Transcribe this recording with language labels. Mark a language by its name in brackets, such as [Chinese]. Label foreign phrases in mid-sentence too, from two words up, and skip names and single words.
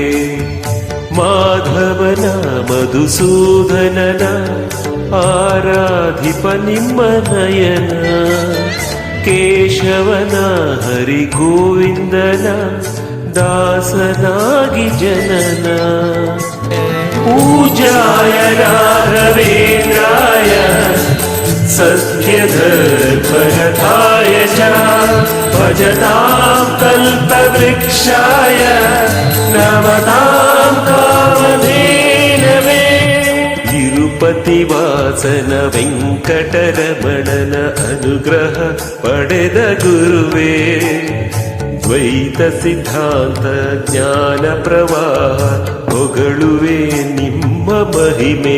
[Kannada] ಮಾಧವನ ಮಧುಸೂದನನ ಆರಾಧಿಪ ನಿಮ್ಮ ನಯನ, ಕೇಶವನ ಹರಿ ಗೋವಿಂದನ ದಾಸನಾಗಿ ಜನನ. [Sanskrit] पूजाय राघवेन्द्राय सत्यधर्मरथाय च भजतां कल्पवृक्षाय नमतां कामधेनवे. [Kannada] ತಿರುಪತಿ ವಾಸನ ವೆಂಕಟರಮಣನ ಅನುಗ್ರಹ ಪಡೆದ ಗುರುವೇ, ದ್ವೈತ ಸಿದ್ಧಾಂತ ಜ್ಞಾನ ಪ್ರವಾಹ ಹೊಗಳುವೆ ನಿಮ್ಮ ಮಹಿಮೆ.